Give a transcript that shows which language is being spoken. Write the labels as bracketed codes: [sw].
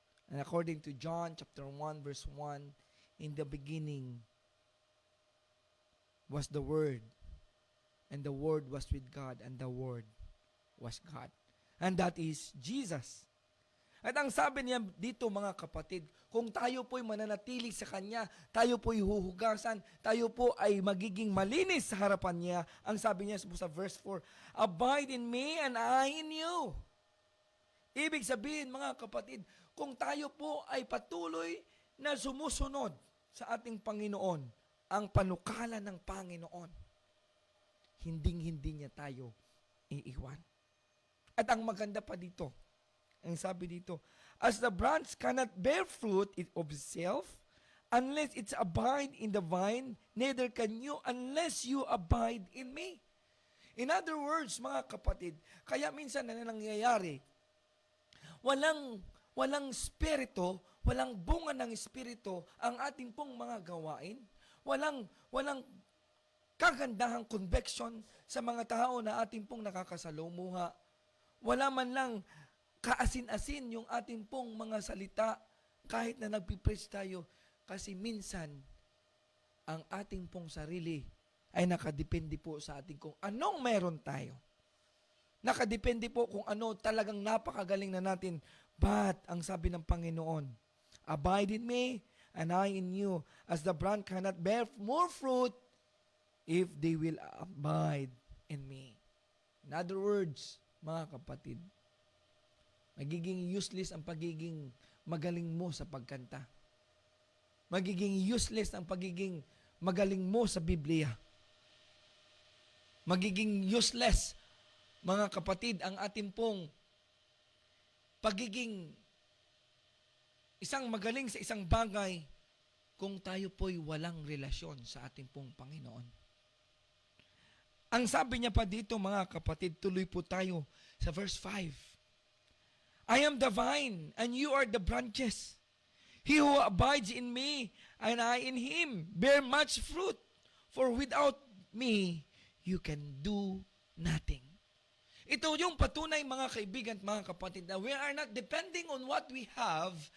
[en] And according to John chapter 1 verse 1, in the beginning was the Word, and the Word was with God, and the Word was God. And that is Jesus. [tl] At ang sabi niya dito, mga kapatid, kung tayo po'y mananatili sa Kanya, tayo po'y huhugasan, tayo po ay magiging malinis sa harapan niya. Ang sabi niya sa [en] verse 4, abide in me and I in you. [tl] Ibig sabihin, mga kapatid, kung tayo po ay patuloy na sumusunod sa ating Panginoon, ang panukala ng Panginoon, hinding-hindi niya tayo iiwan. At ang maganda pa dito, ang sabi dito, [en] As the branch cannot bear fruit of itself, unless it's abide in the vine, neither can you unless you abide in me. In other words, [tl] mga kapatid, kaya minsan na nangyayari, walang spirito, walang bunga ng espiritu ang ating pong mga gawain. Walang kagandahang conviction sa mga tao na ating pong nakakasalumuha. Wala man lang kaasin-asin yung ating pong mga salita kahit na nagpipreach tayo. Kasi minsan, ang ating pong sarili ay nakadepende po sa ating kung anong meron tayo. Nakadepende po kung ano talagang napakagaling na natin. [en] But, [tl] ang sabi ng Panginoon, [en] abide in me, and I in you, as the branch cannot bear more fruit if they will abide in me. In other words, [tl] mga kapatid, magiging useless ang pagiging magaling mo sa pagkanta. Magiging useless ang pagiging magaling mo sa Biblia. Magiging useless, mga kapatid, ang ating pong pagiging isang magaling sa isang bagay kung tayo po'y walang relasyon sa ating pong Panginoon. Ang sabi niya pa dito, mga kapatid, tuloy po tayo sa verse 5. [en] I am the vine, and you are the branches. He who abides in me, and I in him, bear much fruit. For without me, you can do nothing. [tl] Ito yung patunay, mga kaibigan at mga kapatid, na [en] we are not depending on what we have.